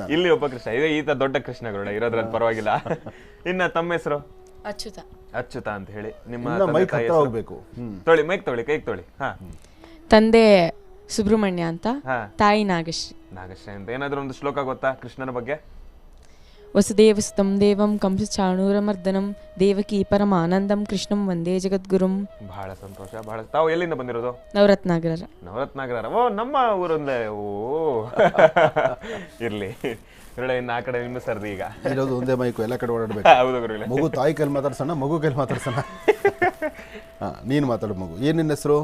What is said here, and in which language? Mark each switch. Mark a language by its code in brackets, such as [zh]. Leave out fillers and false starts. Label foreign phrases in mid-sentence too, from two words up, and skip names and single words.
[kn] ಇಲ್ಲಿ ಒಬ್ಬ ಕೃಷ್ಣ ಇದೆ. ಈತ ದೊಡ್ಡ ಕೃಷ್ಣ ಗುರುಗಳೇ, ಇರೋದ್ರಲ್ಲಿ ಪರವಾಗಿಲ್ಲ. ಇನ್ನ ತಮ್ಮ ಹೆಸರು? ಅಚ್ಯುತ. ಅಚ್ಯುತ ಅಂತ ಹೇಳಿ. ನಿಮ್ಮ ಮೈಕ್ ಹತ್ರ ಹೋಗ್ಬೇಕು. ತೊಳಿ, ಮೈಕ್ ತೊಳಿ, ಕೈಗೆ ತೊಳಿ. ಹಾ. ತಂದೆ ಸುಬ್ರಹ್ಮಣ್ಯ ಅಂತ, ತಾಯಿ ನಾಗಶ್ರೀ. ನಾಗಶ್ರೀ ಅಂತ. ಏನಾದ್ರೂ ಒಂದು ಶ್ಲೋಕ ಗೊತ್ತಾ ಕೃಷ್ಣನ ಬಗ್ಗೆ? [sa] ವಸುದೇವಸುತಂ ದೇವಂ ಕಂಸಚಾಣೂರಮರ್ದನಂ ದೇವಕಿ ಪರಮಾನಂದಂ ಕೃಷ್ಣಂ ವಂದೇ ಜಗದ್ಗುರುಂ. [kn] ಬಹಳ ಸಂತೋಷ, ಬಹಳ. ತಾವು ಎಲ್ಲಿಂದ ಬಂದಿರೋದು? ನವರತ್ನಾಗರ. ನವರತ್ನಾಗರ. ಓ, ನಮ್ಮ ಊರಲ್ಲೇ. ಓ, ಇರ್ಲಿ ಗುರುಳೆ. ಇನ್ನು ಆ ಕಡೆ ನಿಮ್ಮ ಸರ್ದಿ ಈಗ ಇರೋದು ಒಂದೇ ಮೈಕು, ಎಲ್ಲ ಕಡೆ ಓಡಾಡ್ಬೇಕು. ಹೌದು ಗುರುಳೆ. ಮಗು ತಾಯಿ ಕೈಲಿ ಮಾತಾಡ್ಸೋಣ, ಮಗು ಕೈಲಿ ಮಾತಾಡ್ಸೋಣ. ಹಾ, ನೀನು ಮಾತಾಡು ಮಗು. ಏನ್ ನಿನ್ನ ಹೆಸರು?